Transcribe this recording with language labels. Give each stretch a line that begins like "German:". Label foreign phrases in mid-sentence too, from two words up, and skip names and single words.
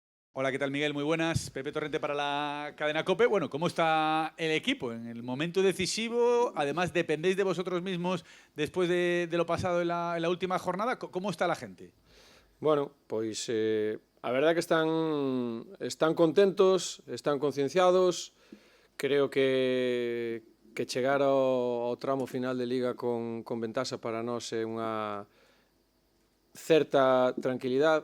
Spanish: Hola, ¿qué tal, Miguel? Muy buenas. Pepe Torrente para la cadena COPE. Bueno, ¿cómo está el equipo en el momento decisivo? Además, dependéis de vosotros mismos después de lo pasado en la última jornada. ¿Cómo está la gente?
Galician: Bueno, pois a verdade que están contentos, están concienciados. Creo que chegar ao tramo final de Liga con ventaxa para nós é unha certa tranquilidade.